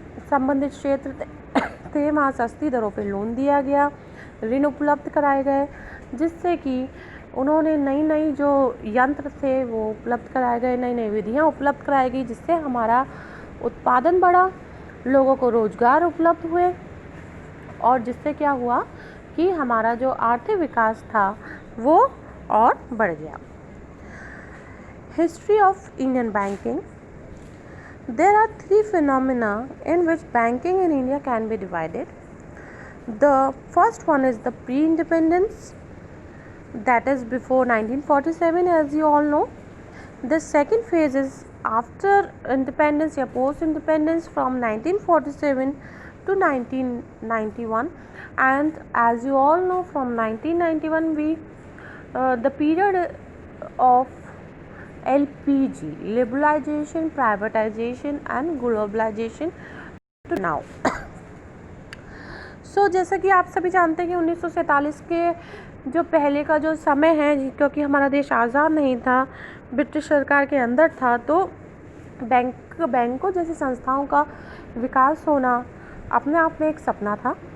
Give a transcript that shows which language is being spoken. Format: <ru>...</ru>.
<hi>संबंधित क्षेत्र थे वहाँ सस्ती दरों पे लोन दिया गया, ऋण उपलब्ध कराए गए, जिससे कि उन्होंने नई जो यंत्र थे वो उपलब्ध कराए गए, नई विधियाँ उपलब्ध कराई गई, जिससे हमारा उत्पादन बढ़ा, लोगों को रोजगार उपलब्ध हुए और जिससे क्या हुआ कि हमारा जो आर्थिक विकास था वो और बढ़ गया।</hi> <en>History of Indian banking. There are 3 phenomena in which banking in India can be divided. The first one is the pre-independence, that is before 1947, as you all know. The second phase is after independence या post independence from 1947 to 1991, and as you all know, from 1991 we the period of LPG, liberalization, privatization and globalization to now.</en> <hi>सो जैसा कि आप सभी जानते हैं कि 1947 के जो पहले का जो समय है, क्योंकि हमारा देश आज़ाद नहीं था, ब्रिटिश सरकार के अंदर था, तो बैंकों जैसी संस्थाओं का विकास होना अपने आप में एक सपना था।</hi>